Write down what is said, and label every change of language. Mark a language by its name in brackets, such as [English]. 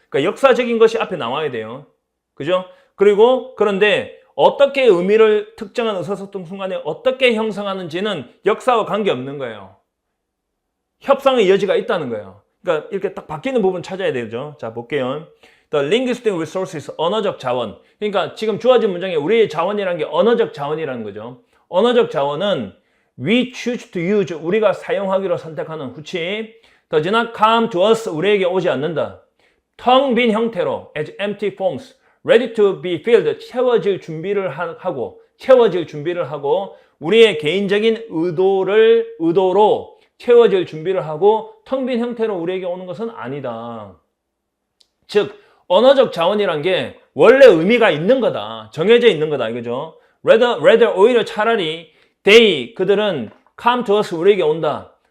[Korean] 그러니까 역사적인 것이 앞에 나와야 돼요. 그죠? 그리고 그런데 어떻게 의미를 특정한 의사소통 순간에 어떻게 형성하는지는 역사와 관계없는 거예요. 협상의 여지가 있다는 거예요. 그러니까 이렇게 딱 바뀌는 부분 찾아야 되죠. 자, 볼게요. [English] The linguistic resources, [Korean] 언어적 자원. 그러니까 지금 주어진 문장에 우리의 자원이라는 게 언어적 자원이라는 거죠. 언어적 자원은 [English] we choose to use, [Korean] 우리가 사용하기로 선택하는 후치. [English] does not come to us, [Korean] 우리에게 오지 않는다. 텅 빈 형태로 [English] as empty forms, ready to be filled, [Korean] 채워질 준비를 하고 채워질 준비를 하고 우리의 개인적인 의도로 채워질 준비를 하고 텅 빈 형태로 우리에게 오는 것은 아니다. 즉 언어적 자원이란 게 원래 의미가 있는 거다. 정해져 있는 거다. 이거죠. [English] rather [Korean] 오히려 차라리 그들은 [English] come to us [Korean] 우리에게 온다.